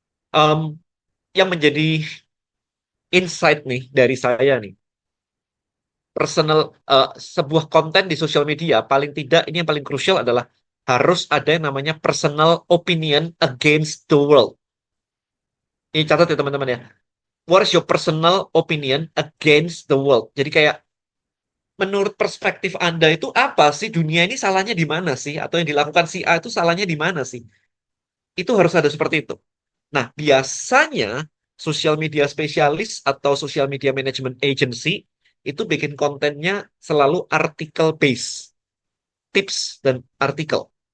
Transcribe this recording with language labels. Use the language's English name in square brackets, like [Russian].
[Indonesian] Em, yang menjadi insight nih dari saya nih, personal sebuah konten di sosial media paling tidak ini yang paling krusial adalah harus ada yang namanya [English] personal opinion against the world. [Indonesian] Ini catat ya teman-teman ya. [English] What is your personal opinion against the world? [Indonesian] Jadi kayak menurut perspektif Anda itu apa sih, dunia ini salahnya di mana sih? Atau yang dilakukan si A itu salahnya di mana sih? Itu harus ada seperti itu. Nah, biasanya social media spesialis atau social media management agency itu bikin kontennya selalu artikel base, tips dan artikel.